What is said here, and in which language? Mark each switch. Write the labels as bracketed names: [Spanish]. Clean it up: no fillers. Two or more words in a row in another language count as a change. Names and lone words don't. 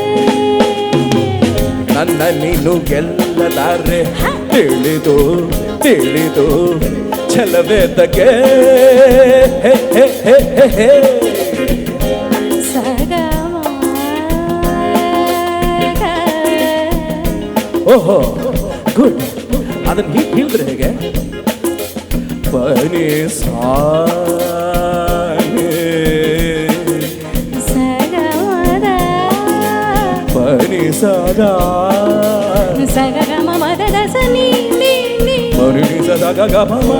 [Kannada] ನನ್ನ ನೀನು ಗೆಲ್ಲಲಾರೆ, ತಿಳಿದು ತಿಳಿದು ಛಲವೇದಕ್ಕೆ. ಓಹೋ ಗುಡ್. ಅದನ್ನ ಹೀಗೆ ಹೇಳಿದ್ರೆ ಹೇಗೆ? ಪನಿ ಪನಿ ಸದಾ ಸಗಮ ಮದದ ಸನಿ ಪನಿ ಸದಾ ಗಮ